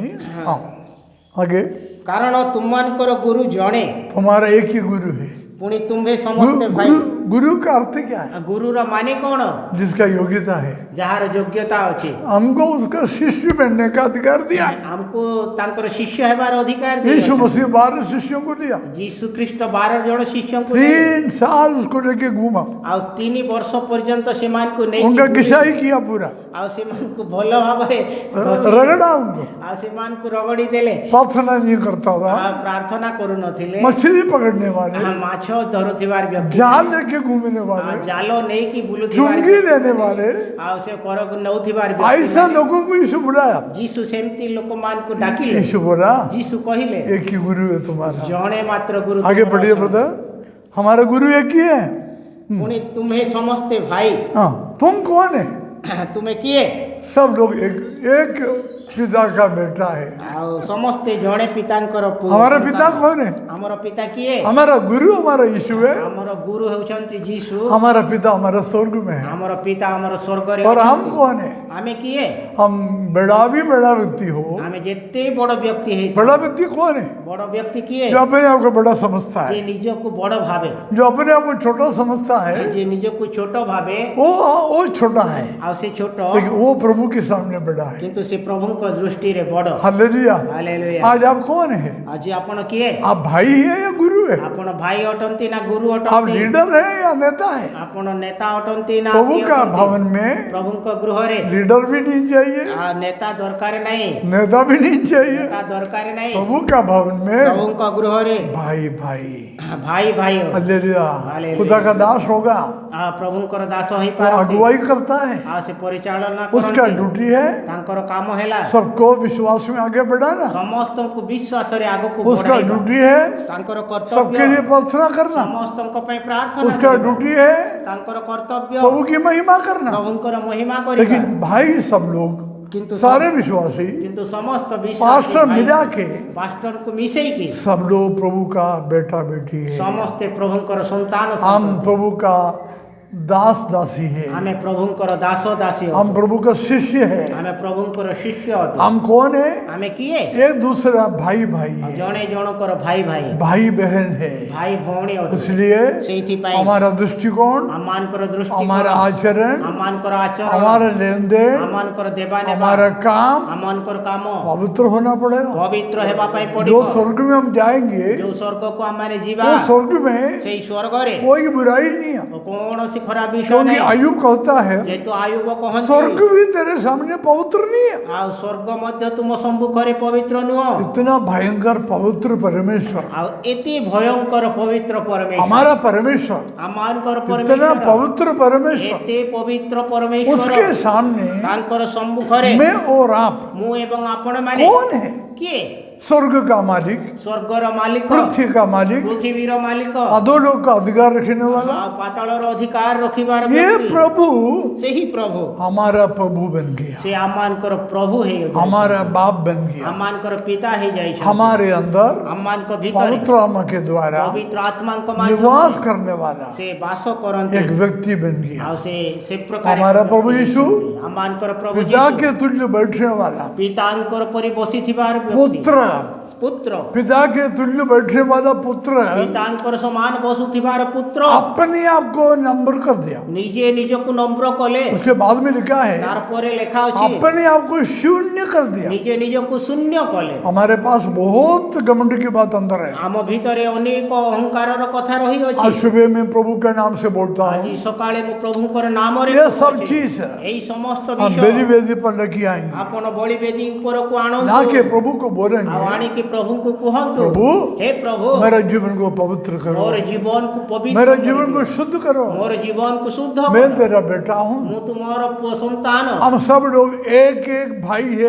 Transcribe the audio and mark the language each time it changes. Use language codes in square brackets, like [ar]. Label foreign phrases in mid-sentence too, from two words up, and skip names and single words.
[hi] हाँ आगे, [or] କାରଣ ତୁମମାନଙ୍କର ଗୁରୁ ଜଣେ, [hi] तुम्हारा एक ही गुरु है। [or] ପୁଣି ତୁମ୍ଭେ ସମସ୍ତେ ଭାଇ। [hi] गुरु का अर्थ क्या है? [or] ଗୁରୁର ମାନେ କ'ଣ? [hi] जिसका योग्यता है। [or] ଯାହାର ଯୋଗ୍ୟତା ଅଛି। [hi] हमको उसका शिष्य बनने का अधिकार दिया है। [or] ଆମକୁ ତାଙ୍କର ଶିଷ୍ୟ ହେବାର ଅଧିକାର [hi] यीशु [or] ଦେଇଛନ୍ତି। [hi] मसीह 12 शिष्यों को दिया, [or] ଯୀଶୁ ଖ୍ରୀଷ୍ଟ 12 ଜଣ ଶିଷ୍ୟଙ୍କୁ ଦେଲେ। [hi] 3 साल उसको लेके घूमा, [or] ଆଉ 3 ବର୍ଷ ପର୍ଯ୍ୟନ୍ତ ସେମାନଙ୍କୁ ନେଇ [hi] उनका किसाई किया पूरा, [or] ଆଉ ସେମାନଙ୍କୁ ଭଲ ଭାବରେ [hi] रगड़ा उनको, [or] ଆଉ ସେମାନଙ୍କୁ ରଗଡ଼ି ଦେଲେ। [hi] प्रार्थना नहीं करता था, [or] ଆଉ ପ୍ରାର୍ଥନା କରୁନଥିଲେ। [hi] मछली पकड़ने वाले, [or] ମାଛ ଧରୁଥିବାର ବ୍ୟକ୍ତି, [hi] जाल लेके घूमने वाले, [or] ଜାଲ ନେଇକି ବୁଲୁଥିବାର [hi] चुंगी [or] ବ୍ୟକ୍ତି, [hi] लेने वाले, [or] ଆଉ ସେ କରକୁ ନେଉଥିବାର [hi] ऐसा [or] ବ୍ୟକ୍ତି। [hi] लोगों को यीशु बुलाया। [or] ଯୀଶୁ ସେମିତି ଲୋକମାନଙ୍କୁ ଡାକିଲେ। [hi] यीशु बोला [or] ଯୀଶୁ କହିଲେ [hi] एक ही गुरु है तुम्हारा। [or] ଜଣେ ମାତ୍ର ଗୁରୁ। [hi] आगे [or] ତୁମର [hi] पढ़िए [or] ଅଛନ୍ତି। [hi] ब्रदर, हमारा गुरु एक ही है। [or] ପୁଣି ତୁମେ ସମସ୍ତେ ଭାଇ। [hi] हाँ, तुम कौन है? [or] ତୁମେ କିଏ? [hi] सब लोग एक पिता का बेटा है। [or] ଆଉ ସମସ୍ତେ ଜଣେ ପିତାଙ୍କର ପୁଅ। [hi] हमारा पिता कौन है? [or] ଆମର ପିତା କିଏ? [hi] हमारा गुरु हमारा यीशु है। [or] ଆମର ଗୁରୁ ହେଉଛନ୍ତି ଯୀଶୁ। [hi] हमारा पिता हमारा स्वर्ग में है। [or] ଆମର ପିତା ଆମର ସ୍ୱର୍ଗରେ [hi] और हम [or] ଅଛନ୍ତି। [hi] कौन है? [or] ଆମେ କିଏ? [hi] हम बड़ा व्यक्ति हो, [or] ଆମେ ଯେତେ ବଡ଼ ବ୍ୟକ୍ତି ହେଇଥାଉ, [hi] बड़ा व्यक्ति कौन है? [or] ବଡ଼ ବ୍ୟକ୍ତି କିଏ? [hi] जो अपने आप को बड़ा समझता [or] ଯେ [hi] है, [or] ନିଜକୁ ବଡ଼ ଭାବେ, [hi] जो अपने आप को छोटा समझता है, [or] ଯେ ନିଜକୁ ଛୋଟ ଭାବେ, [hi] वो छोटा है, [or] ଆଉ ସେ ଛୋଟ, [hi] लेकिन वो प्रभु के सामने बड़ा है। [or] କିନ୍ତୁ ସେ ପ୍ରଭୁଙ୍କ ଦୃଷ୍ଟିରେ ବଡ଼। [hi] हालेलुया। [or] ହାଲେଲୁୟା। [hi] आज आप कौन है? [or] ଆଜି ଆପଣ କିଏ? [hi] आप भाई है या गुरु है? [or] ଆପଣ ଭାଇ ଅଟନ୍ତି ନା ଗୁରୁ [hi] आप [or] ଅଟନ୍ତି? [hi] लीडर है या नेता है? [or] ଆପଣ ନେତା ଅଟନ୍ତି ନା [hi] प्रभु [or] କିଏ [hi] का [or] ଅଟନ୍ତି? [hi] भवन में [or] ପ୍ରଭୁଙ୍କ ଗୃହରେ [hi] लीडर भी नहीं चाहिए, [or] ନେତା ଦରକାର ନାହିଁ, [hi] नेता भी नहीं चाहिए। [or] ନେତା ଦରକାର ନାହିଁ। [hi] प्रभु का भवन में [or] ପ୍ରଭୁଙ୍କ ଗୃହରେ [hi] भाई भाଇ। [or] ଭାଇ ଭାଇ [hi] हालेलुया। [or] हालेलुया। [hi] खुदा का दास होगा, [or] ପ୍ରଭୁଙ୍କର ଦାସ [hi] वो [or] ହେଇପାରନ୍ତି। [hi] अगुवाई करता है, [or] ଆଉ ସେ ପରିଚାଳନା [hi] उसका [or] କରନ୍ତି। [hi] ड्यूटी है [or] ତାଙ୍କର କାମ ହେଲା [hi] सबको विश्वास में आगे बढ़ाना, [or] ସମସ୍ତଙ୍କୁ ବିଶ୍ୱାସରେ ଆଗକୁ [hi] उसका [or] ବଢାଇବା। [hi] ड्यूटी है [or] ତାଙ୍କର [hi] सबके लिए [or] କର୍ତ୍ତବ୍ୟ [hi] प्रार्थना करना, [or] ସମସ୍ତଙ୍କ ପାଇଁ ପ୍ରାର୍ଥନା [hi] उसका [or] କରିବା। [hi] ड्यूटी है [or] ତାଙ୍କର କର୍ତ୍ତବ୍ୟ [hi] प्रभु की महिमा करना। [or] ପ୍ରଭୁଙ୍କର ମହିମା କରିବା। [hi] लेकिन भाई सब लोग, [or] କିନ୍ତୁ [hi] सारे विश्वासी, [or] କିନ୍ତୁ ସମସ୍ତ [hi] पास्टर [or] ବିଶ୍ୱାସୀ [hi] मिला के [or] ପାଷ୍ଟରଙ୍କୁ ମିଶେଇକି [hi] सब लोग प्रभु का बेटा बेटी है। [or] ସମସ୍ତେ ପ୍ରଭୁଙ୍କର ସନ୍ତାନ [hi] हम [or] ସନ୍ତତି। [hi] प्रभु का दास दासी है, [or] ଆମେ ପ୍ରଭୁଙ୍କର ଦାସ ଦାସୀ ଅଟୁ। [hi] हम प्रभु का शिष्य है। [or] ଆମେ ପ୍ରଭୁଙ୍କର ଶିଷ୍ୟ ଅଟୁ। [hi] हम कौन है? [or] ଆମେ କିଏ? [hi] एक दूसरा भाई भाई है, [or] ଜଣେ ଜଣଙ୍କର ଭାଇ ଭାଇ [hi] भाई बहन है। [or] ଭାଇ ଭଉଣୀ ଅଟୁ। [hi] इसलिए [or] ସେଇଥିପାଇଁ [hi] हमारा दृष्टिकोण, [or] ଆମମାନଙ୍କର ଦୃଷ୍ଟି, [hi] हमारा आचरण, [or] ଆମମାନଙ୍କର ଆଚରଣ, [hi] हमारा लेन देन, [or] ଆମମାନଙ୍କର ଦେବା ନେବା, [hi] हमारा काम [or] ଆମମାନଙ୍କର କାମ [hi] पवित्र होना पड़ेगा। [or] ପବିତ୍ର ହେବା ପାଇଁ [hi] जो [or] ପଡିବ। [hi] स्वर्ग में हम जाएंगे, [or] ଯୋଉ ସ୍ୱର୍ଗକୁ ଆମମାନେ ଯିବା, [hi] वो स्वर्ग में [or] ସେଇ ସ୍ୱର୍ଗରେ [hi] कोई बुराई नहीं है, [or] କୌଣସି ଖରାପ ବିଷୟ [hi] क्योंकि [or] ନାହିଁ। [hi] आयुब कहता है [or] ଯେହେତୁ ଆୟୁବ କହନ୍ତି [hi] स्वर्ग भी तेरे सामने पवित्र नहीं है। [or] ଆଉ ସ୍ୱର୍ଗ ମଧ୍ୟ ତୁମ ସମ୍ମୁଖରେ ପବିତ୍ର ନୁହଁ। [hi] इतना भयंकर पवित्र परमेश्वर, [or] ଆଉ ଏତେ ଭୟଙ୍କର ପବିତ୍ର ପରମେଶ୍ୱର, [hi] हमारा परमेश्वर, [or] ଆମମାନଙ୍କର [hi] इतना [or] ପରମେଶ୍ୱର, [hi] पवित्र परमेश्वर, [or] ଏତେ ପବିତ୍ର [hi] उसके [or] ପରମେଶ୍ୱର, [hi] सामने [or] ତାଙ୍କର ସମ୍ମୁଖରେ [hi] मैं और आप [or] ମୁଁ ଏବଂ ଆପଣମାନେ [hi] कौन है? [or] କିଏ? [hi] स्वर्ग का मालिक, [or] ସ୍ୱର୍ଗର ମାଲିକ, [hi] पृथ्वी का मालिक, [or] ପୃଥିବୀର ମାଲିକ, [hi] अधोलोक का अधिकार रखने वाला, [or] ଆଉ ପାତାଳର ଅଧିକାର ରଖିବାର [hi] ये [or] ବ୍ୟକ୍ତି, [hi] प्रभु [or] ସେହି ପ୍ରଭୁ, [hi] हमारा प्रभु बन गया, [or] ସେ ଆମମାନଙ୍କର ପ୍ରଭୁ ହେଇଯାଇଛନ୍ତି, [hi] हमारा बाप बन गया। [or] ଆମମାନଙ୍କର ପିତା ହେଇଯାଇଛନ୍ତି। [hi] हमारे अंदर [or] ଆମମାନଙ୍କ ଭିତରେ [hi] पवित्र आत्मा के द्वारा [or] ପବିତ୍ର ଆତ୍ମାଙ୍କ [hi] निवास [or] ମାଧ୍ୟମରେ [hi] करने वाला [or] ସେ ବାସ କରନ୍ତି। [hi] एक व्यक्ति बन गया। [or] ଆଉ ସେ ପ୍ରକାର [hi] हमारा प्रभु यीशु [or] ଆମମାନଙ୍କର ପ୍ରଭୁ [hi] पिता [or] ଯୀଶୁ, [hi] के तुल्य बैठने वाला [or] ପିତାଙ୍କର ପରି ବସିଥିବାର ବ୍ୟକ୍ତି, [hi] पुत्र, [or] ପୁତ୍ର, [hi] पिता के तुल्य बैठने वाला पुत्र [or] ପିତାଙ୍କର ସମାନ ବସୁଥିବାର ପୁତ୍ର [hi] अपने आप को नंबर कर दिया। [or] ନିଜେ ନିଜକୁ ନମ୍ର କଲେ। [hi] उसके बाद में लिखा है [or] ତାରପରେ ଲେଖା ଅଛି [hi] अपने आप को शून्य कर दिया। [or] ନିଜେ ନିଜକୁ ଶୂନ୍ୟ କଲେ। [hi] हमारे पास बहुत घमंड की बात अंदर है। [or] ଆମ ଭିତରେ ଅନେକ ଅହଙ୍କାରର କଥା ରହିଅଛି। [hi] आज सुबह में प्रभु के नाम से बोलता [or] ଆଜି [hi] हूँ, [or] ସକାଳେ ମୁଁ ପ୍ରଭୁଙ୍କର ନାମରେ [hi] ये [or] କହୁଅଛି। [hi] सब चीज [or] ଏଇ ସମସ୍ତ [hi] हम [or] ବିଷୟ [hi] बेरी वेदी पर लेके आएंगे, [or] ଆପଣ ବଳିବେଦୀ ଉପରକୁ [hi] ना [or] ଆଣନ୍ତୁ। [hi] कि प्रभु को बोलेंगे [or] ଆଉ ଆଣିକି ପ୍ରଭୁଙ୍କୁ କୁହନ୍ତୁ [hi] प्रभु [or] ହେ ପ୍ରଭୁ [hi] मेरा जीवन को पवित्र करो, [or] ମୋର ଜୀବନକୁ ପବିତ୍ର [hi] मेरा [or] କରିଦିଅ। [hi] जीवन को शुद्ध करो, [or] ମୋର ଜୀବନକୁ ଶୁଦ୍ଧ [hi] मैं [or] କର। [hi] तेरा बेटा हूँ। [or] ମୁଁ ତୁମର ପୁଅ ସନ୍ତାନ। [hi] हम सब लोग एक एक भाई है,